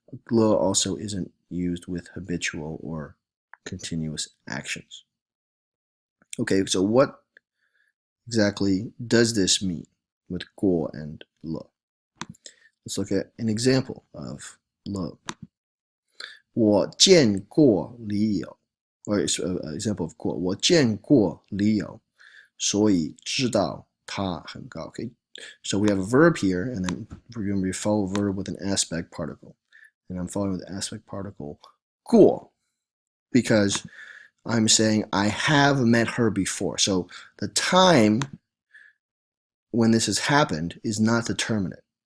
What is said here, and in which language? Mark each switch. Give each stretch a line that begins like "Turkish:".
English: Le also isn't used with habitual or continuous actions. Okay, so what exactly does this mean with 过 and le? Let's look at an example of le.
Chinese: 我见过李友
English: or example of
Chinese: 过我见过李友所以知道他很高
English: okay. So we have a verb here, and then we're going to follow a verb with an aspect particle. And I'm following with the aspect particle 过 because I'm saying I have met her before. So the time when this has happened is not determinate.